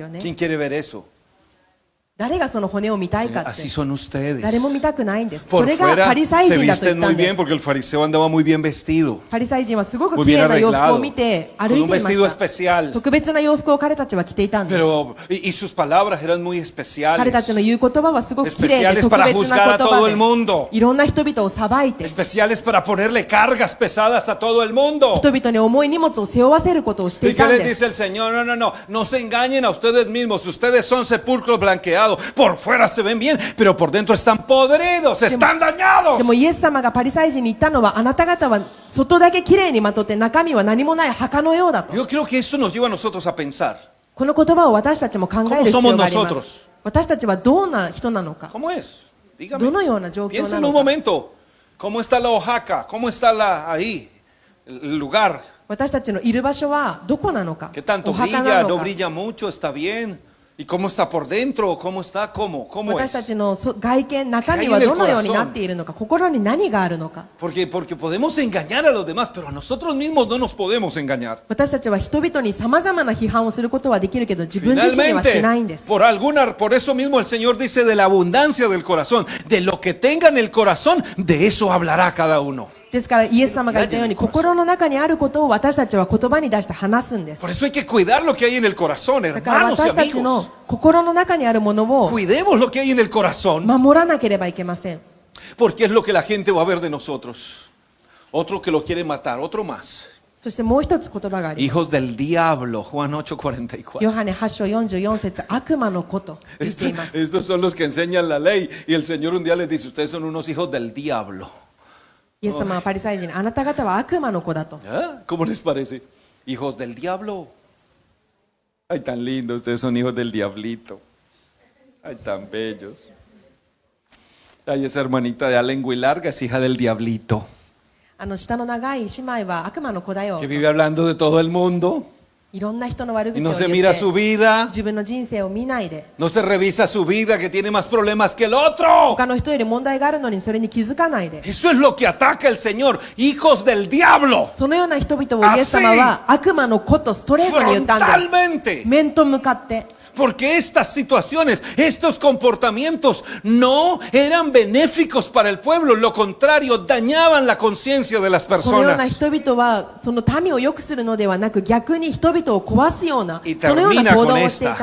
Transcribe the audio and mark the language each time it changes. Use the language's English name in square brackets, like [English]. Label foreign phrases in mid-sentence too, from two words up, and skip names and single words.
[Spanish] ¿Quién quiere ver eso? [Japanese] 誰がその骨を見たいかって [Spanish] Así son ustedes. [Japanese] 誰も見たくないんです。そ [Spanish] Por [Japanese] れがパ [Spanish] fuera [Japanese] リサイ [Spanish] se [Japanese] 人だと言 [Spanish] visten [Japanese] ったん [Spanish] muy [Japanese] で [Spanish] bien [Japanese] す。 [Spanish] porque el fariseo andaba muy bien vestido, [Japanese] パリサイ人はすごく [Spanish] muy [Japanese] 綺 [Spanish] bien [Japanese] 麗な洋服を [Spanish] arreglado, [Japanese] 見て [Spanish] con [Japanese] 歩い [Spanish] un [Japanese] ていま [Spanish] vestido [Japanese] した。 [Spanish] especial. [Japanese] 特別な洋服を彼たちは着ていたんです。 [Spanish] Pero, y sus palabras eran muy [Japanese] 彼たちの [Spanish] especiales. [Japanese] 言う言葉はすごく綺麗で [Spanish] Especiales [Japanese] 特 [Spanish] para [Japanese] 別 [Spanish] juzgar [Japanese] な [Spanish] a [Japanese] 言 [Spanish] todo [Japanese] 葉 [Spanish] el mundo. [Japanese] でいろんな人々を裁いて [Spanish] Especiales para ponerle cargas pesadas a todo el mundo. [Japanese] 人々に重い荷物を背負わせることをして [Spanish] ¿Y [Japanese] い [Spanish] qué [Japanese] たん [Spanish] les [Japanese] で [Spanish] dice [Japanese] す。 [Spanish] el Señor? No, no, no, no se engañen a ustedes mismos. Ustedes son sepulcros blanqueados. Por fuera se ven bien, pero por dentro están podridos, están dañados. [Japanese] でもイエス様がパリサイ人に言ったのはあなた方は外だけ綺麗にまとって中身は何もない墓のようだと。 [Spanish] Yo creo que eso nos lleva a nosotros a pensar. [Japanese] この言葉を私たちも考える必要がありま [Spanish] ¿Cómo somos nosotros? [Japanese] す。私たちはどんな人なのか、 [Spanish] ¿Cómo es? [Japanese] ど [Spanish] Dígame. [Japanese] のような状況 [Spanish] Piensa [Japanese] な [Spanish] en un [Japanese] のか。 [Spanish] momento. ¿Cómo está la Oaxaca? ¿Cómo está ahí? El lugar. [Japanese] 私たちのいる場所はどこなのか。 [Spanish] ¿Qué tanto [Japanese] お墓 [Spanish] brilla? [Japanese] な [Spanish] ¿No [Japanese] のか。 [Spanish] brilla mucho? ¿Está bien? ¿Y cómo está por dentro? ¿Cómo está? ¿Cómo? ¿Cómo [Japanese] 私た [Spanish] es? [Japanese] ちの外見、中身はどのようになっているのか、心に何があるのか。 [Spanish] Porque podemos engañar a los demás, pero a nosotros mismos no nos podemos engañar. [Japanese] 私たちは人々に様々な批判をすることはできるけど、自分自身にはしないんで [Spanish] Finalmente, [Japanese] す。 [Spanish] por eso mismo el Señor dice de la abundancia del corazón, de lo que tenga en el corazón, de eso hablará cada uno. [Japanese] ですからイエス様が言ったように、心の中にあることを私たちは言葉に出して話すんです。 [Spanish] Por eso hay que cuidar lo que hay en el corazón, [Japanese] だから [Spanish] hermanos y [Japanese] 私たちの [Spanish] amigos. [Japanese] 心の中にあるものを [Spanish] Cuidemos lo que hay en el corazón, [Japanese] 守らなければいけません。 [Spanish] porque es lo que la gente va a ver de nosotros. Otro que lo quiere matar, otro más. [Japanese] そしてもう一つ言葉があります。 [Spanish] Hijos del diablo, Juan 8:44. [Japanese] ヨハネ8章44節、悪魔の子と言っています。 [Spanish] Estos son los que enseñan la ley y el Señor un día les dice, ustedes son unos hijos del diablo. イエス様はパリサイ人に、あなた方は悪魔の子だと。 ¿Ah? ¿Cómo les parece? Hijos del diablo. Ay, tan lindos, ustedes son hijos del diablito. Ay, tan bellos. Ay, esa hermanita de lengua y larga es hija del diablito, [Japanese] 下の長い姉妹は悪魔の子だよ [Spanish] que。vive hablando de todo el mundo [Japanese] いろんな人の悪 [Spanish] y [Japanese] 口 [Spanish] no [Japanese] を [Spanish] se [Japanese] 言 [Spanish] mira [Japanese] って [Spanish] su vida, [Japanese] 自分の人生を見ないで、 [Spanish] no se revisa su vida, que tiene más problemas que el otro. [Japanese] 他の人より問題があるのにそれに気づかないで、 [Spanish] Eso es lo que ataca el Señor, hijos del diablo, [Japanese] そのような人々をイエス様は悪魔の子とストレートに言ったんです。 [Spanish] frontalmente. [Japanese] 面と向かって。 [Spanish] Porque estas situaciones, estos comportamientos no eran benéficos para el pueblo, lo contrario, dañaban la conciencia de las [Japanese] このような [Spanish] personas. [Japanese] 人々はその民を良くするのではなく、逆に人々を壊すような [Spanish] Y [Japanese] そのような [Spanish] termina [Japanese] 行 [Spanish] con [Japanese] 動をしていた